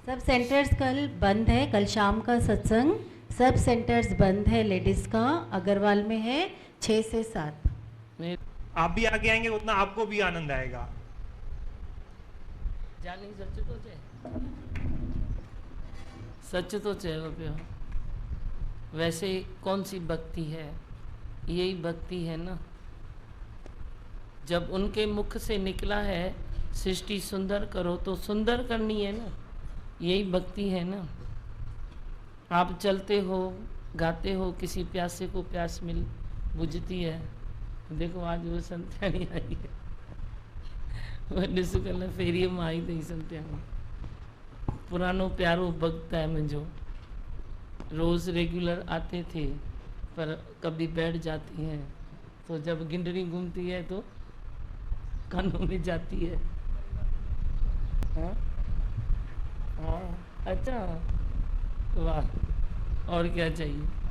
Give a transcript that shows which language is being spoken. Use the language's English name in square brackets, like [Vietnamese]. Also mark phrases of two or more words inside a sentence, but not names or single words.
[Hindi] सब सेंटर्स कल बंद है, कल शाम का सत्संग सब सेंटर्स बंद है लेडीज़ का, अग्रवाल में है 6 से 7। मैं आप भी आगे आएंगे उतना आपको भी आनंद आएगा। [Sindhi] जानी सच तो है, सच तो चयो पियो। [Hindi] वैसे कौन सी भक्ति है, यही भक्ति है ना। जब उनके मुख से निकला है सृष्टि सुंदर करो, तो सुंदर करनी है ना, यही भक्ति है ना। आप चलते हो, गाते हो, किसी प्यासे को प्यास मिल बुझती है। देखो आज वो संत्याणी आई है, [Sindhi] वो ॾिस कल्ह फेरीअ मां आई अथई संत्याणी। पुरानो प्यारो भक्त है मुझो, [Hindi] रोज़ रेगुलर आते थे पर कभी बैठ जाती हैं, तो जब गिंडरी घूमती है तो कानों में जाती है। हाँ हाँ, अच्छा, वाह, और क्या चाहिए।